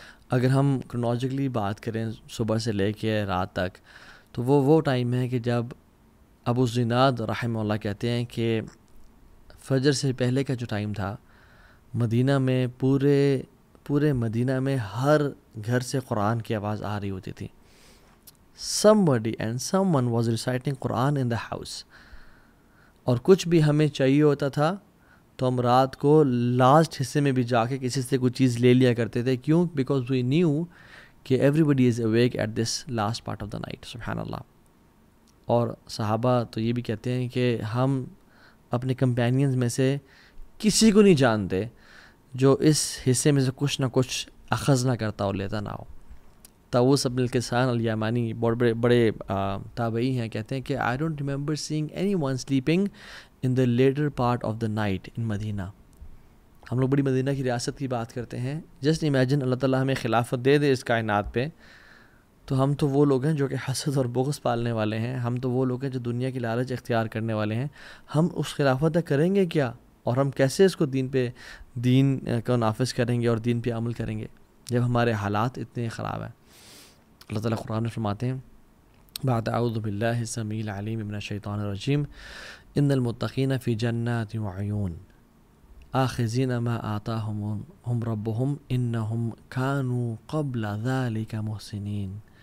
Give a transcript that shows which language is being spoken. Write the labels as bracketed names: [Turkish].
[Urdu] اگر ہم کرونالوجیکلی بات کریں صبح سے لے کے رات تک، تو وہ ٹائم ہے کہ جب ابو زناد رحمہ اللہ کہتے ہیں کہ فجر سے پہلے کا جو ٹائم تھا مدینہ میں، پورے مدینہ میں ہر گھر سے قرآن کی آواز آ رہی ہوتی تھی. [English] somebody and someone was reciting Quran in the house. [Urdu] اور کچھ بھی ہمیں چاہیے ہوتا تھا تو ہم رات کو لاسٹ حصے میں بھی جا کے کسی سے کوئی چیز لے لیا کرتے تھے. [English] کیوں؟ Because we knew کہ everybody is awake at this last part of the night. [Urdu] سبحان اللہ. اور صحابہ تو یہ بھی کہتے ہیں کہ ہم اپنے کمپینینز میں سے کسی کو نہیں جانتے جو اس حصے میں سے کچھ نہ کچھ اخذ نہ کرتا اور لیتا نہ ہو. طاووس بن کیسان الیمانی بڑے تابعی ہیں، کہتے ہیں کہ [English] I don't remember seeing anyone sleeping in the later part of the night [Urdu] in مدینہ. ہم لوگ بڑی مدینہ کی ریاست کی بات کرتے ہیں. جسٹ امیجن اللہ تعالیٰ ہمیں خلافت دے اس کائنات پہ، تو ہم تو وہ لوگ ہیں جو کہ حسد اور بغض پالنے والے ہیں. ہم تو وہ لوگ ہیں جو دنیا کی لالچ اختیار کرنے والے ہیں. ہم اس خلافت تک کریں گے کیا؟ اور ہم کیسے اس کو دین کو نافذ کریں گے اور دین پہ عمل کریں گے جب ہمارے حالات اتنے خراب ہیں؟ اللہ تعالیٰ قرآن میں فرماتے ہیں بعد [Arabic] اعوذ باللہ السمیع العلیم من الشیطان الرجیم ان المتقین فی جنات وعیون آخذین ما آتاہم ربہم انہم کانوا قبل ذلک محسنین.